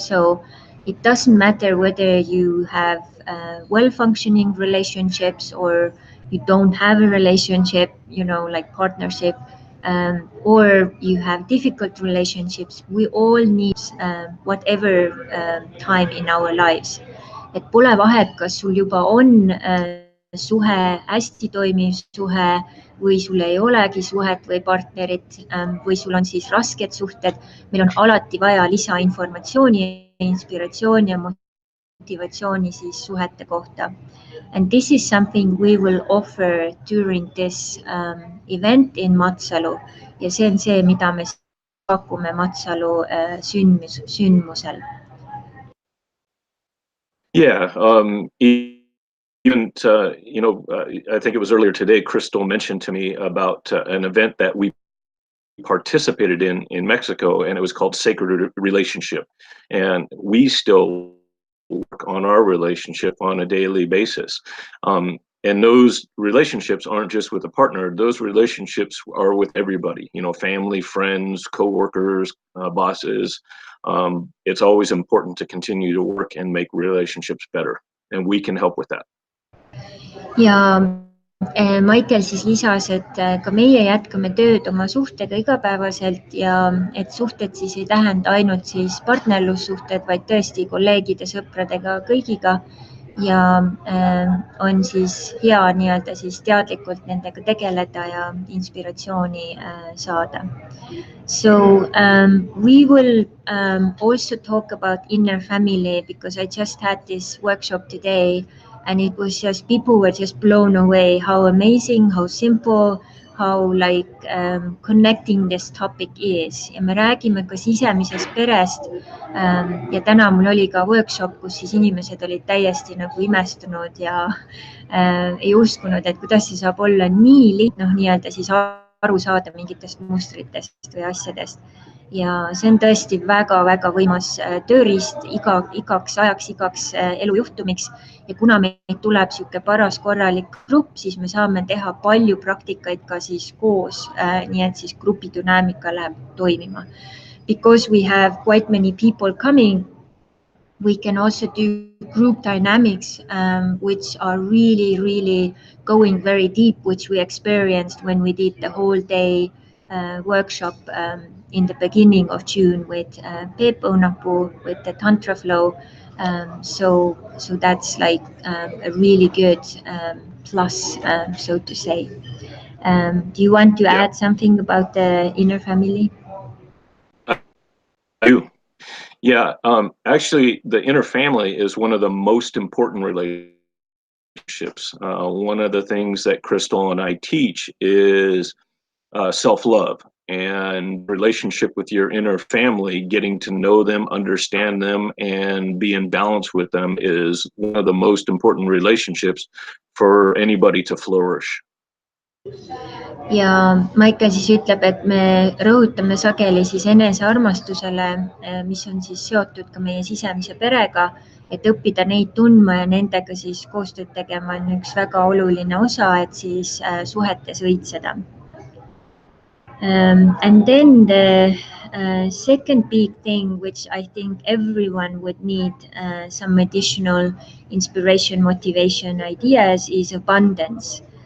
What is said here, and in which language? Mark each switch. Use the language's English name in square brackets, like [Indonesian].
[English] So it doesn't matter whether you have well-functioning relationships or you don't have a relationship, you know, like partnership, or you have difficult relationships. We all need whatever time in our lives. [Estonian] Et pole vahet, kas sul juba on suhe, hästi toimiv suhe või sul ei olegi suhet või partnerit või sul on siis rasked suhted. Meil on alati vaja lisainformatsiooni, inspiratsiooni ja motivatsiooni siis suhete kohta. [English] And this is something we will offer during this event in Matsalu. [Estonian] Ja see on see, mida me pakume Matsalu sündmusel. [English] Yeah, even you know, I think it was earlier today, Crystal mentioned to me about an event that we participated in Mexico, and it was called Sacred Relationship. And we still work on our relationship on a daily basis. And those relationships aren't just with a partner, those relationships are with everybody, you know, family, friends, coworkers, bosses. It's always important to continue to work and make relationships better, and we can help with that. [Estonian] Ja Michael siis lisas, et ka meie jätkame tööd oma suhtega igapäevaselt ja et suhted siis ei tähenda ainult siis partnerlussuhted, vaid tõesti kolleegide, sõpradega, kõigiga. Ja on siis hea nii-öelda siis teadlikult nendega tegeleda ja inspiratsiooni saada. [English] So we will also talk about inner family, because I just had this workshop today and it was just, people were just blown away how amazing, how simple, how like connecting this topic is. [Estonian] Ja me räägime ka sisemisest perest. Ja täna mul oli ka workshop, kus siis inimesed olid täiesti nagu imestunud ja ei uskunud, et kuidas see saab olla nii lihtne, nii-öelda siis aru saada mingitest mustritest või asjadest. Ja see on tõesti väga-väga võimas tööriist igaks ajaks, igaks elujuhtumiks. Ja kuna meid tuleb siuke paras korralik grupp, siis me saame teha palju praktikaid ka siis koos, nii et siis grupi dünaamika läheb toimima. [English] Because we have quite many people coming, we can also do group dynamics, which are really, really going very deep, which we experienced when we did the whole day workshop in the beginning of June with Peep Onapu, with the Tantra Flow. So that's like a really good plus, so to say. Do you want to add something about the inner family? I do. Yeah, actually, the inner family is one of the most important relationships. One of the things that Crystal and I teach is self-love, and relationship with your inner family, getting to know them, understand them, and be in balance with them is one of the most important relationships for anybody to flourish. [Estonian] Ja Michael siis ütleb, et me rõhutame sageli siis enesearmastusele, mis on siis seotud ka meie sisemise perega, et õppida neid tundma ja nendega siis koostööd tegema on üks väga oluline osa, et siis suhetes õitseda. [English] And then the second big thing, which I think everyone would need some additional inspiration, motivation, ideas, is abundance.